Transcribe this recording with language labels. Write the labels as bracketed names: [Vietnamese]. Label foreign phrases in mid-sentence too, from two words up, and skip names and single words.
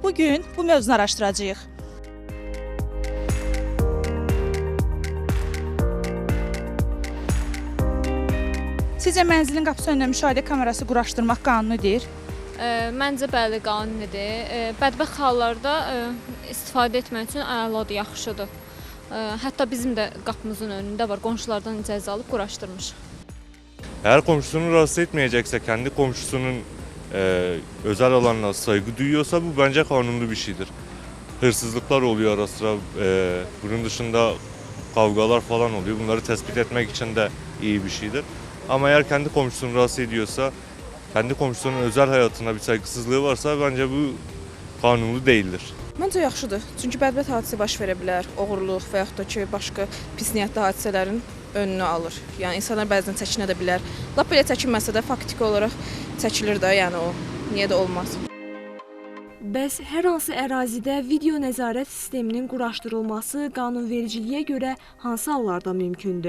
[Azerbaijani] Bugün bu mövzunu araşdıracağıq. Sizcə mənzilin qapısı önünə müşahidə kamerası quraşdırmaq qanunidir? Məncə bəli, qanunidir. Bədbəxt hallarda istifadə etmək üçün əladır, yaxşıdır. Hətta bizim də qapımızın önündə var, qonşulardan icazə alıb quraşdırmışıq. [Turkish] Eğer komşusunu rahatsız etmeyecekse, kendi komşusunun özel alanına saygı duyuyorsa bu bence kanunlu bir şeydir. Hırsızlıklar oluyor ara sıra, bunun dışında kavgalar falan oluyor. Bunları tespit etmek için de iyi bir şeydir. Ama eğer kendi komşusunu rahatsız ediyorsa, kendi komşusunun özel hayatına bir saygısızlığı varsa bence bu kanunlu değildir. [Azerbaijani] Məncə yaxşıdır. Çünki bədbəxt hadisə baş verə bilər, oğurluq və yaxud da ki, başqa pis niyyətli hadisələrin önünü alır. Yəni insanlar bəzən çəkinə də bilər. Lap belə çəkinməsə də faktiki olaraq çəkilir də, yəni o. Niyə də olmaz? Bəs hər hansı ərazidə video nəzarət sisteminin quraşdırılması qanunvericiliyə görə hansı hallarda mümkündür?